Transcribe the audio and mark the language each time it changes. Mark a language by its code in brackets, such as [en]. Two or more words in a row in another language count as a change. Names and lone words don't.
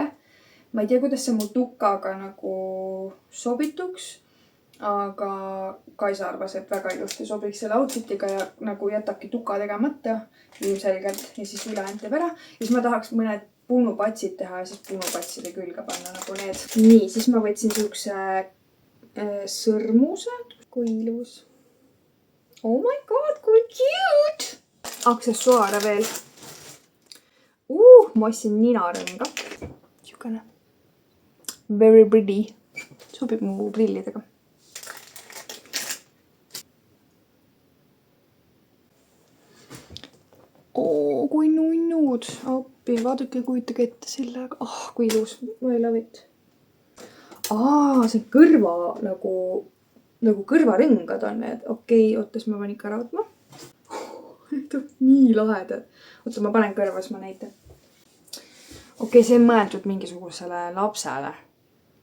[et] Ma ei tea, kuidas see mu tukaga nagu sobituks, aga Kaisa arvas, et väga ilusti sobiks selle outfitiga ja nagu jätabki tuka tegemata ilmselgelt ja siis ülejäänud teeb ära. Ja siis ma tahaks mõned puunupatsid teha ja siis puunupatside külge panna nagu need. Nii, siis ma võtsin siukse sõrmuse. Kui ilus. [en] Oh my god, [et] kui cute! Aksessuaare veel. Ma ostsin ninarõnga. Siukene. [en] Very pretty. [et] Sobib mu prillidega. Kui nunnud. Appi, vaadake, kujutage ette sellega. Kui ilus. [en] I love it. [et] See kõrva nagu kõrvarõngad on need. Okei, ootas, ma panin ikka ära võtma. Nii lahedad. Oota, ma panen kõrva, siis ma näitan. Okei, see on mõeldud mingisugusele lapsele.